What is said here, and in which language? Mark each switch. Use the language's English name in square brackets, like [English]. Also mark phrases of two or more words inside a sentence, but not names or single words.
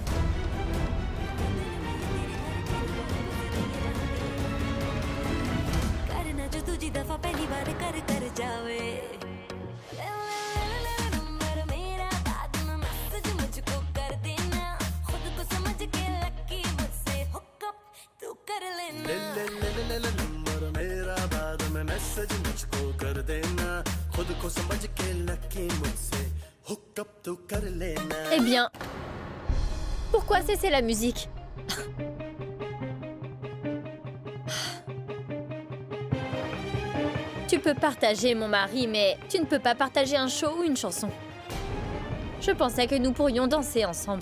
[Hindi] करना जो तुझी दफा पहली बार कर जावे नंबर मेरा बाद में मैसेज मुझको कर देना खुद को समझ के लकी मुझसे हुकअप तू कर लेना नंबर मेरा बाद में मैसेज मुझको कर देना खुद को समझ के लकी मुझसे हुकअप तू कर लेना. [French] Eh bien, pourquoi cesser la musique? Tu peux partager mon mari, mais tu ne peux pas partager un show ou une chanson. Je pensais que nous pourrions danser ensemble.